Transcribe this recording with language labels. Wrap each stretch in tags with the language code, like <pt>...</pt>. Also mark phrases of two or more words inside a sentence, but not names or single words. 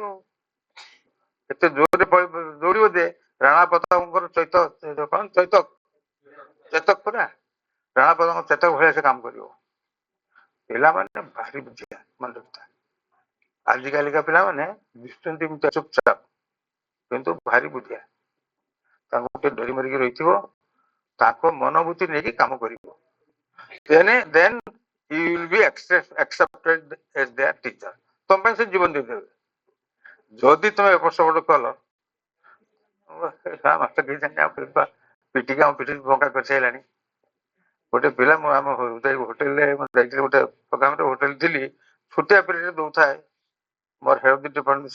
<or>ଏତେ ଜୋରରେ ଦୌଡିବ ଯେ ରାଣା ପ୍ରତାପଙ୍କର ଚେତକ ପରା, ରାଣା ପ୍ରତାପଙ୍କ ଚେତକ ଭଳିଆ ସେ କାମ କରିବ। ପିଲାମାନେ ଭାରି ବୁଝିବା ମନେ ରଖିଥା। ଆଜିକାଲିକା ପିଲାମାନେ ଦିଶୁଛନ୍ତି ଚୁପଚାପ, କିନ୍ତୁ ଭାରି ବୁଝିବା। ତାଙ୍କୁ ଗୋଟେ ଡରି ମରିକି ରହିଥିବ, ତାଙ୍କ ମନୋବୃତ୍ତି ନେଇକି କାମ କରିବ।</or> <en>then you will be accepted as their teacher.</en> <or>ତମ ପାଇଁ ସେ ଜୀବନ ଦେଇଦେବେ। ଯଦି ତମେ ଏପଟ ସେପଟ କଲ, ମାଷ୍ଟର ପିଟିକି ଆମ ପିଠି ଭଙ୍କା କରିସାରିଲାଣି। ଗୋଟେ ପିଲା ମୁଁ ଆମ ହୋଟେଲରେ ଯାଇଥିଲି, ଗୋଟେ ପ୍ରୋଗ୍ରାମରେ ହୋଟେଲ ଥିଲି, ଛୋଟିଆ ପିରିୟଡରେ ଦଉଥାଏ ମୋର</or> <en>health department.</en>